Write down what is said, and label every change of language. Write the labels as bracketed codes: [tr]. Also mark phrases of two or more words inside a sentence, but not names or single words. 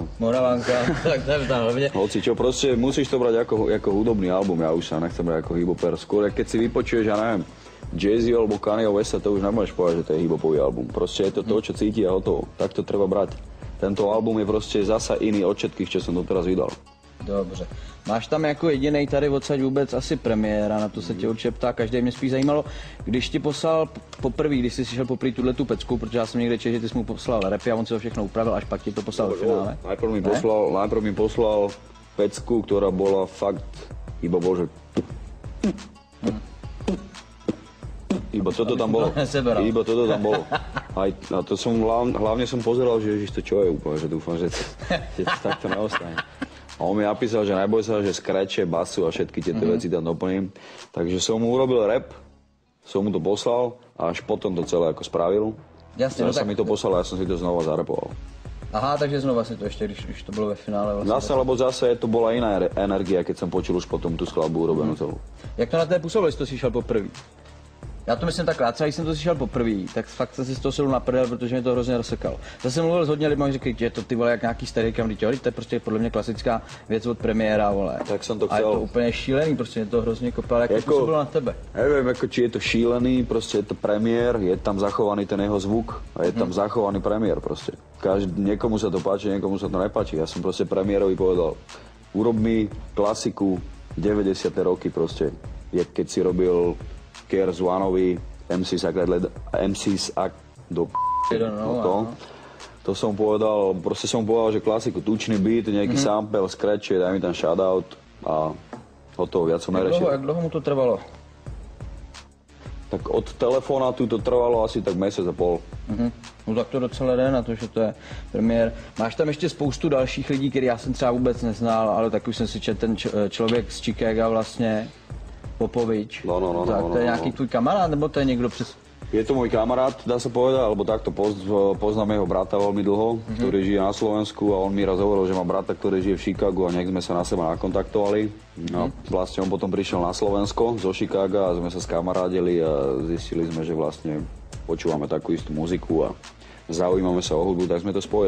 [sk] tak to je tam hlavne. Hoci čo, proste musíš to brať ako hudobný album, ja už sa nechcem brať ako hip-hoper. Skôr keď si vypočuješ, ja neviem, Jay-Z alebo Kanye Westa, to už nemôžeš povedať, že to je hip-hopový album. Proste je to to, čo cíti a hotovo. Tak to treba brať. Tento album je proste zasa iný od všetkých, čo som doteraz vydal. [cs] Dobře. Máš tam jako jedinej tady odsaď vůbec asi premiéra, na to se tě určitě ptá, každý mě spíš zajímalo, když ti poslal poprvé, když jsi šel poprvé tuhletu pecku, protože já jsem někde četl, že ty jsi mu poslal rapy a on si to všechno upravil, až pak ti to poslal do finále. [sk] Najprv mi poslal pecku, ktorá bola fakt, iba bože. Iba toto tam bolo. Iba toto tam bolo. Aj, a to som hlavne som pozeral, že ježiš, to čo je úplne, že dúfam, že to takto neostane. A on mi napísal, že neboj sa, že skreče, basu a všetky tieto veci tam doplním. Takže som mu urobil rap, som mu to poslal a až potom to celé ako spravil. Jasne, no sa mi to poslal a ja som si to znova zarepoval. Aha, takže znova si to ešte, [cs] když to bylo ve finále vlastně. [sk] Zase, lebo zase to bola iná energia, keď som počul už potom tú skladbu urobenú celú. [cs] Jak to na té působilo, jestli to si šel poprvé? Já to myslím takhle, třeba když jsem to slyšel poprvé, tak fakt jsem si z toho sedl na prdel, protože mě to hrozně rozsekalo. Zase jsem mluvil s hodně lidmi, řekli, že to ty vole jak nějaký starý kam to je prostě podle mě klasická věc od premiéra, vole. Tak jsem to chcel. A je to úplně šílený, prostě mě to hrozně kopalo, jak to působilo na tebe. [sk] Neviem, ako, či je to šílený, prostě je to premiér, je tam zachovaný ten jeho zvuk a je tam zachovaný premiér prostě. Niekomu sa to páči, niekomu sa to nepáči. Ja som prostě premiérovi povedal, urob mi klasiku 90. roky prostě, keď si robil Kers One-ovi, MC's do to som povedal, proste som povedal, že klasiku, tučný beat, nejaký sample, scratche, daj mi tam shoutout a hotovo, viac som nerešil. [cs] Jak dlho mu to trvalo? [sk] Tak od telefonátu to trvalo asi tak mesiac a pol. [cs] No tak to docela jde na to, že to je premiér. Máš tam ještě spoustu dalších lidí, který já jsem třeba vůbec neznal, ale tak už jsem si četl ten člověk z Chicaga vlastně, Popovič. No, to je nějaký tvůj kamarád, nebo to je někdo přes... [sk] Je to môj kamarát, dá sa povedať, alebo takto poznám jeho brata veľmi dlho, ktorý žije na Slovensku a on mi raz hovoril, že má brata, ktorý žije v Chicagu a nejak sme sa na seba nakontaktovali. A vlastne on potom prišiel na Slovensko zo Chicaga a sme sa skamarádili a zistili sme, že vlastne počúvame takú istú muziku a zaujímame sa o hudbu, tak sme to spojili.